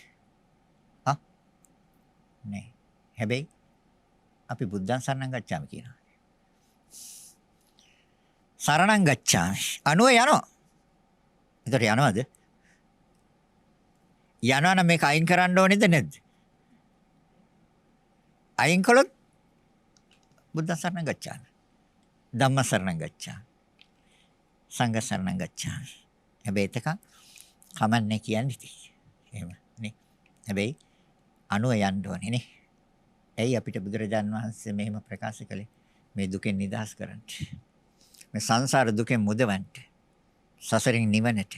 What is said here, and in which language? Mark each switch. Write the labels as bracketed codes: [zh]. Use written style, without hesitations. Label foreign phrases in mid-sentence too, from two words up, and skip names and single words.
[si] නෑ. හැබැයි අපි [pi] බුද්ධං සරණං ගච්ඡාමි [si] කියනවා. [pi] සරණං ගච්ඡාමි. [si] අනුව යනවා. ඒතර යනවද? යනවා නම් මේක අයින් කරන්න ඕනේද නැද්ද? අයින් කළොත් [pi] බුද්ධ සරණං ගච්ඡාමි. ධම්ම සරණං ගච්ඡාමි. සංඝ සරණං ගච්ඡාමි. [si] හැබැයි ඒක කමන්නේ කියන්නේ ඉතින්. එහෙම නේ. හැබැයි අනුව යන්න ඕනේ නේ. ඇයි අපිට බුදුරජාන් වහන්සේ මෙහෙම ප්‍රකාශ කළේ? මේ දුකෙන් නිදහස් කරන්න. මේ සංසාර දුකෙන් මුදවන්න. සසරින් නිවනට.